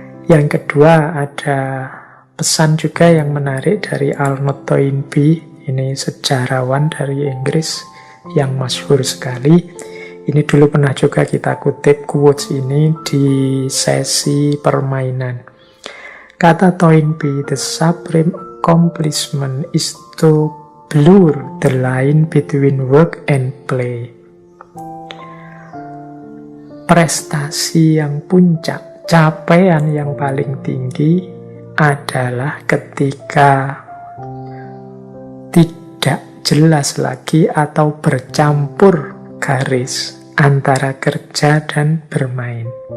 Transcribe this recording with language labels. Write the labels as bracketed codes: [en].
[id] Yang kedua, ada pesan juga yang menarik dari Arnold Toynbee. Ini sejarawan dari Inggris yang masyhur sekali. Ini dulu pernah juga kita kutip quotes ini di sesi permainan. Kata [en] Toynbee, the supreme accomplishment is to blur the line between work and play. [id] Prestasi yang puncak, capaian yang paling tinggi adalah ketika tidak jelas lagi atau bercampur garis antara kerja dan bermain.